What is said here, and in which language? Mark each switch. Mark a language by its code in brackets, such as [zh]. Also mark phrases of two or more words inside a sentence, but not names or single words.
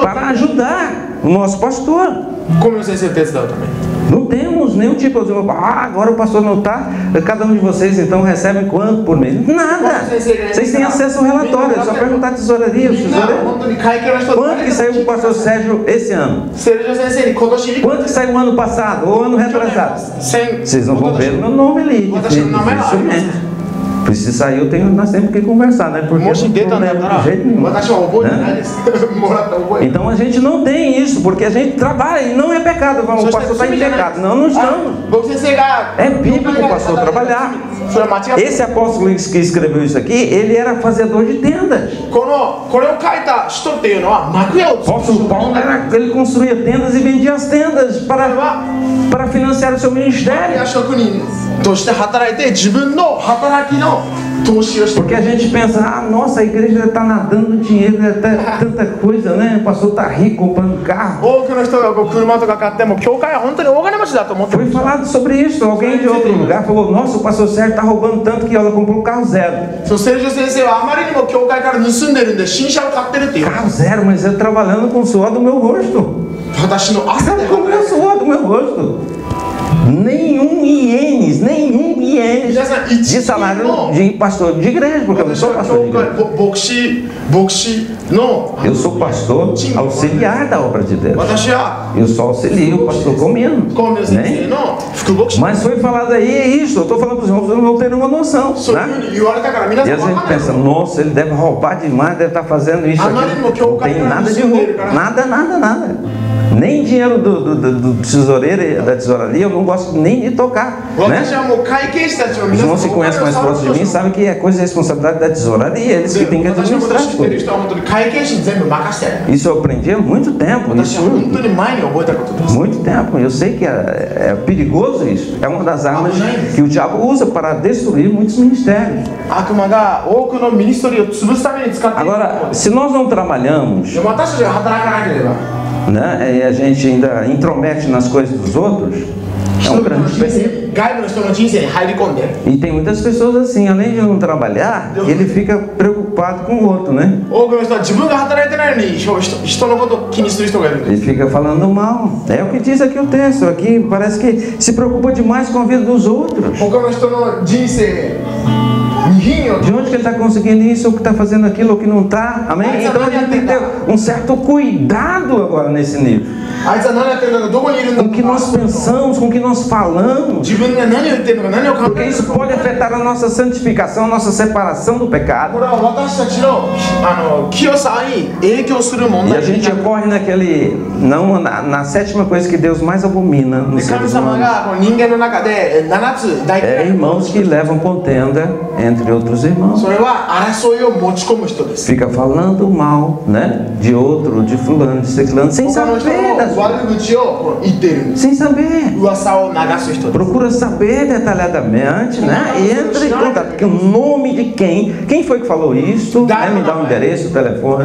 [pt] Para ajudar o nosso pastor. [ja] 小宮先生を手伝うために。 [pt] Não temos nenhum tipo de... agora o pastor não está. Cada um de vocês então recebe quanto por mês? Nada. Vocês têm acesso ao relatório. É só perguntar à tesouraria. [ja] みんな本当に会計の人 [pt] Quanto que saiu o pastor Sérgio esse ano? [ja] セルジョ先生に今年いく [pt] Quanto que saiu o ano passado ou ano retrasado? 1000 Vocês não vão ver o meu nome ali. Dificilmente. Se sair, nós temos que conversar, né? Porque [ja] もし出たんだった [pt] não [ja] ら [pt] de jeito nenhum. [ja] 私は覚えてないですもらった覚えてない [pt] Então a gente não tem isso, porque a gente trabalha e não é pecado. O pastor está em pecado. Não, não estamos. [ja] 僕先生が [pt] É bíblico o pastor trabalhar. [ja] それは間違って [pt] Esse apóstolo que escreveu isso aqui, ele era fazedor de tendas. [ja] これを書いた人っていうのは幕屋を [pt] O [ja] 作る [pt] apóstolo Paulo ele construía tendas e vendia as tendas para financiar o seu [ja] 幕 [pt] ministério. [ja] 屋職人として働いて自分の働きの投資をして [pt] Porque a gente pensa, nossa, a igreja está nadando dinheiro, tanta coisa, né? O pastor está rico, comprando carro. [ja] 多くの人がこう車とか買っても教会は本当に大金持ちだと思ってる [pt] Foi falado sobre isso. Alguém de outro lugar falou, nossa, o pastor Sérgio está roubando tanto que ela comprou um carro zero. [ja] そうセルジョ先生はあまりにも教会から盗んでるんで新車を買ってるっていう [pt] Carro zero, mas eu trabalhando com o suor do meu rosto. [ja] 私の汗で [pt] Com o meu suor do meu rosto. Nenhum ienes de salário de pastor de igreja, porque eu não [ja] 私 [pt] sou [ja] は [pt] pastor de [ja] 教会 [pt] igreja. [ja] 牧師の [pt] Eu sou pastor auxiliar da obra de Deus. [ja] 私は [pt] Eu só auxilio o pastor com menos. [ja] 小宮先生 [pt] Né? [ja] の副牧師 [pt] Mas foi falado aí, é isso. Eu estou falando para os irmãos, vocês não terem uma noção. [ja] そういうふ [pt] Né? [ja] うに言われたから皆 [pt] E [ja] さ [pt] a [ja] ん分 [pt] gente [ja] かんない [pt] pensa, [ja] の [pt] nossa, ele deve roubar demais, deve estar fazendo isso aqui. Não tem nada de roubo. Nada. Nem dinheiro do tesoureiro, da tesouraria, eu não gosto nem de tocar. [ja] 私 [pt] Né? [ja] はもう会計士たちの [pt] Os [ja] 皆 [pt] irmãos [ja] さ [pt] se [ja] ん [pt] conhecem mais próximos de mim, sabem que é coisa de responsabilidade da tesouraria, eles que têm que [ja] 私のこと [pt] administrar [ja] 知 [pt] as [ja] ってる [pt] coisas. [ja] 人は本当に会計士に全部任せて [pt] Isso eu aprendi há muito tempo. [ja] 私 [pt] Isso, [ja] は本当に前に覚えたことです [pt] muito tempo. Eu sei que é perigoso isso. É uma das armas que o diabo usa para destruir muitos ministérios. [ja] 悪魔が多くのミニストリーを潰すために使っている [pt] Agora, se nós não trabalhamos, [ja] でも私たちが働かなければ [pt] né, e a gente ainda intromete nas coisas dos outros, é [ja] 人 [pt] um [ja] 々の [pt] grande [ja] 人 [pt] perigo. [ja] 生外部の人の人生に入り込んで [pt] E tem muitas pessoas assim, além de não trabalhar, ele fica preocupado com o outro, né? [ja] 多くの人は自分が働いてないのに人のことを気にする人がいるんです [pt] Ele fica falando mal. É o que diz aqui o texto. Aqui parece que se preocupa demais com a vida dos outros. [ja] 他の人の人生に品を [pt] De onde que ele está conseguindo isso, ou que está fazendo aquilo, ou que não está? Amém? Então a gente tem que ter um certo cuidado agora nesse nível. [ja] あいつは何やってるのかどこにいる [pt] Com [ja] の [pt] o que [ja] か [pt] nós pensamos, com o que nós falamos. [ja] 自分が何を言ってるのか何を考 [pt] Porque [ja] えてる [pt] isso [ja] のか [pt] pode afetar a nossa santificação, a nossa separação do [ja] こ [pt] pecado. [ja] れは私たちの清さに影響する問 [pt] E a [ja] 題に [pt] gente [ja] なる [pt] corre na sétima coisa que Deus mais abomina [ja] で [pt] nos [ja] 神 [pt] seres [ja] 様 [pt] humanos. [ja] がこの人間の中で7つ大 [pt] É [ja] 嫌いなもの [pt] irmãos que levam contenda entre outros irmãos. [ja] それは争いを持ち込む人です [pt] Fica falando mal, né? De outro, de fulano, de ciclano, sem [ja] 他の人 [pt] saber [ja] の [pt] das coisas. [ja] 悪口を言っているんです [pt] Sem saber. [ja] 噂を流す人です [pt] Procura saber detalhadamente, né? E entra em contato. Porque o nome de quem foi que falou isso, né? Me dá o endereço, o telefone.